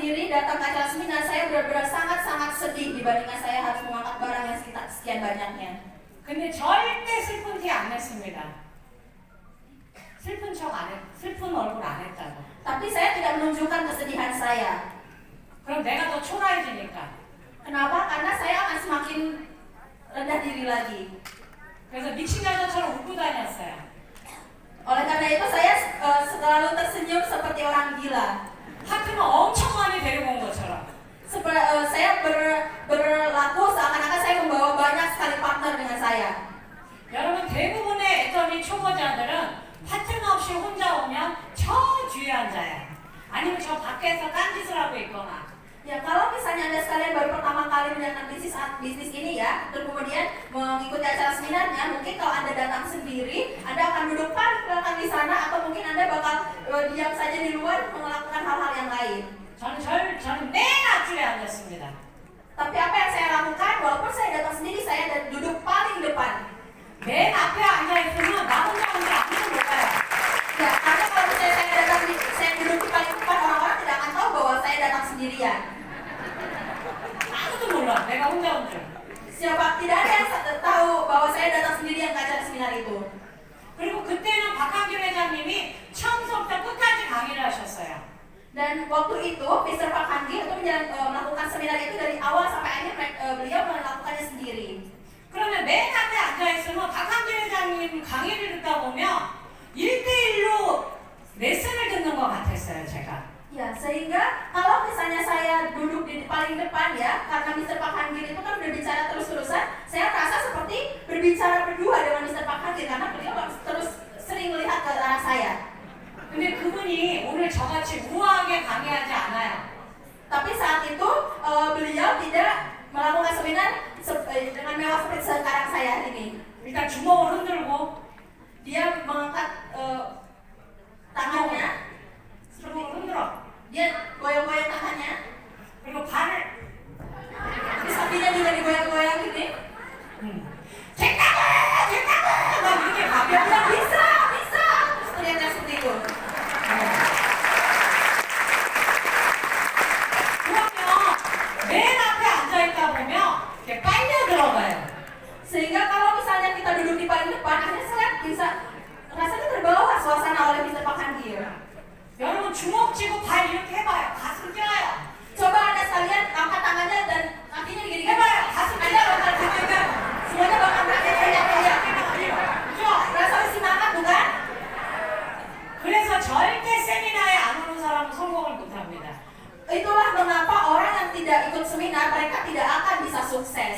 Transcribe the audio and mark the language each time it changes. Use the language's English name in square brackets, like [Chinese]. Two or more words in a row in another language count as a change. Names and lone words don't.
[Indonesian] datang ke acara seminar, saya benar-benar sangat-sangat sedih dibandingkan saya harus mengangkat barang yang sekian banyaknya. [Korean] 근데 절대 슬픈 티 안 냈습니다. 슬픈 척 안 했, 슬픈 얼굴 안 했다고. [Indonesian] Tapi saya tidak menunjukkan kesedihan saya. [Korean] 그럼 내가 더 초라해지니까. [Indonesian] Kenapa? Karena saya akan semakin rendah diri lagi. [Korean] 그래서 미친 여자처럼 웃고 다녔어요. [Indonesian] Oleh karena itu saya selalu tersenyum seperti orang gila. [Korean] 파트너 엄청 많이 데리고 온 것처럼. [Indonesian] Saya berlaku seakan-akan saya membawa banyak sekali partner dengan saya. [Korean] 여러분 대부분의 애터미 초보자들은 파트너 없이 혼자 오면 저 뒤에 앉아요. 아니면 저 밖에서 딴짓을 하고 있거나. [Indonesian] Ya, kalau misalnya Anda sekalian baru pertama kali menjalankan bisnis ini ya, dan kemudian mengikuti acara seminarnya, mungkin kalau Anda datang sendiri, Anda akan duduk paling belakang di sana, atau mungkin Anda bakal diam saja di luar melakukan hal-hal yang lain. [Korean] 저는 맨 앞줄에 앉았습니다. [Indonesian] Tapi apa yang saya lakukan, walaupun saya datang sendiri, saya duduk paling depan. [Korean] 맨 앞에 앉아있으면 나 혼자 아무도 못 가요. [Indonesian] Ya, karena kalau misalnya saya duduk di paling depan, orang-orang tidak akan tahu bahwa saya datang sendirian. [Korean] 아무도 몰라. 내가 혼자 온 줄. [Indonesian] Tidak ada yang tahu bahwa saya datang sendirian ke acara seminar itu. [Korean] 그리고 그때는 박한길 회장님이 처음부터 끝까지 강의를 하셨어요. [Indonesian] Dan waktu itu, Mr. Pak Handi untuk melakukan seminar itu dari awal sampai akhir beliau melakukannya sendiri. [Korean] 그러면 맨 앞에 앉아있으면 박한길 회장님 강의를 듣다 보면 1대1로 레슨을 듣는 것 같았어요, 제가. [Indonesian] Ya, sehingga kalau misalnya saya duduk di paling depan ya, karena Mr. Pak Handi itu kan berbicara terus-terusan, saya merasa seperti berbicara berdua dengan Mr. Pak Handi karena beliau terus sering melihat ke arah saya. [Korean] 근데 그분이 오늘 저같이 우아하게 강의하지 않아요. [Indonesian] Tapi saat itu beliau tidak melakukan seminar dengan mewah seperti sekarang saya ini. [Korean] 일단 주먹을 흔들고 [Indonesian] Dia mengangkat tangannya, [Korean] 주먹을 흔들어. [Indonesian] dia goyang-goyang tangannya, [Korean] 그리고 발을 [Indonesian] terus kakinya juga digoyang-goyang gini. [Korean] 됐다고! 막 이렇게 [Indonesian] Dia [Korean] 가벼워. [Indonesian] bilang bisa, terus teriaknya seperti itu. [Korean] 그러면 맨 앞에 앉아있다 보면 이렇게 빨려 들어가요. [Indonesian] Sehingga kalau misalnya kita duduk di paling depan, akhirnya saya bisa rasanya terbawa suasana oleh Mr. Pak Handi. [Korean] 여러분 주먹 쥐고 발 이렇게 해봐요. 가슴 뛰어요. [Indonesian] Coba Anda sekalian angkat tangannya dan kakinya digini. [Korean] 해봐요. 가슴 [Indonesian] Anda [Korean] 뛰어요. [Indonesian] bakal teriak, semuanya bakal teriak-teriak. [Korean] 그죠? [Indonesian] Rasa semangat bukan? [Korean] 그래서 절대 세미나에 안 오는 사람은 성공을 못합니다. [Indonesian] Itulah mengapa orang yang tidak ikut seminar mereka tidak akan bisa sukses.